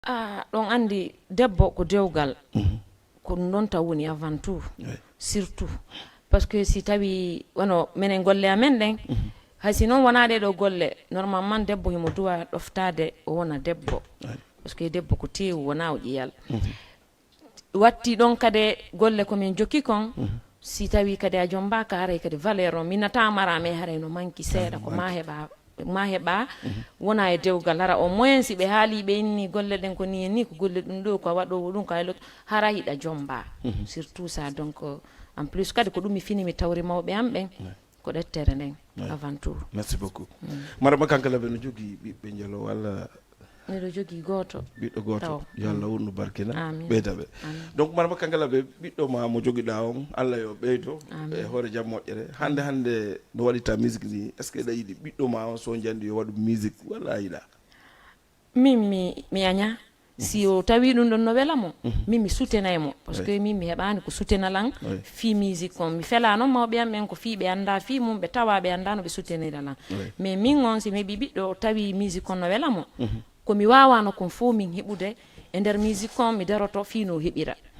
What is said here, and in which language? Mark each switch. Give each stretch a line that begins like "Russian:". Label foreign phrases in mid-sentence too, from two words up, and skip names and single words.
Fula: Ɗon andi debbo ko dewgal ko non taw woni aventure surtout
French: parce que
Fula: si tawi wono menen golle amen ɗen hay si noon wona ɗeɗo golle normalement debbo himo duwa ɗoftade o wona debbo
French: parce que
Fula: debbo ko tewu wona o ƴiyal watti ɗon kadi golle komin jokki kon si tawi kadi a jombaka haray kadi valeur o minata marame haray no manki seeɗa ko ma heɓa wona e dewgal hara
French: au moins
Fula: si ɓe haali ɓe inni golle ɗen ko ni ko golle ɗum ɗo ko waɗo ɗum ko haylo hara hiɗa jomba
French: surtout ça donc en plus
Fula: kadi ko ɗum mi fini mi tawri mawɓe am ɓen ko ɗettere nden aventure.
French: Merci beaucoup.
Fula: Madame Kankalabe no jogui ɓiɓɓe jalo walla miɗo jogui goto ɓiɗɗo goto yo Allah wonno barkina Amin. ɓeyda ɓe donc Madame Kankalabe ɓiɗɗo ma mo joguiɗa on Allah yo ɓeydo e hoore jaam moƴƴere hande no waɗita musique ni
French: est ce que
Fula: ɗa yiiɗi ɓiɗɗo ma on so jandi yo waɗu musique walla a yiɗa? min mi aña si o tawi ɗum ɗon no welamo min mi soutenay mo
French: parce que
Fula: min mi heɓani ko soutenalan fi musique on mi fela noon mawɓe am ɓen ko fi ɓe anda fi mum ɓe tawa ɓe anda no ɓe soutenira lan mais min on si mi heeɓi ɓiɗɗo tawi musique on no welamo komi wawano kon fo min heɓude e nder musique on mi daroto fi no heɓira